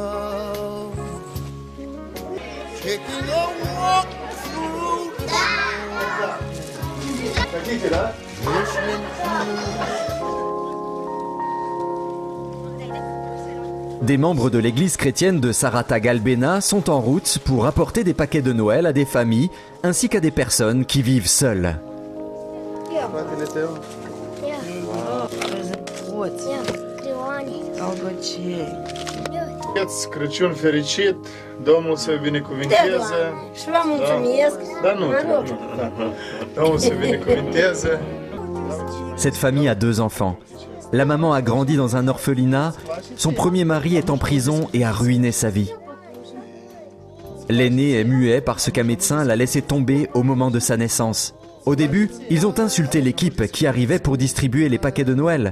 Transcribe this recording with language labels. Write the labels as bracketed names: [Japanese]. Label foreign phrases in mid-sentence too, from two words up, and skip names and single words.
[French] Des membres de l'église chrétienne de Sarata Galbena sont en route pour apporter des paquets de Noël à des familles ainsi qu'à des personnes qui vivent seules. [Romanian] Crăciun fericit, Domnul să binecuvinteze. Domnul să binecuvinteze. [French] Cette famille a 2 enfants. La maman a grandi dans un orphelinat, son premier mari est en prison et a ruiné sa vie. L'aîné est muet parce qu'un médecin l'a laissé tomber au moment de sa naissance. Au début, ils ont insulté l'équipe qui arrivait pour distribuer les paquets de Noël.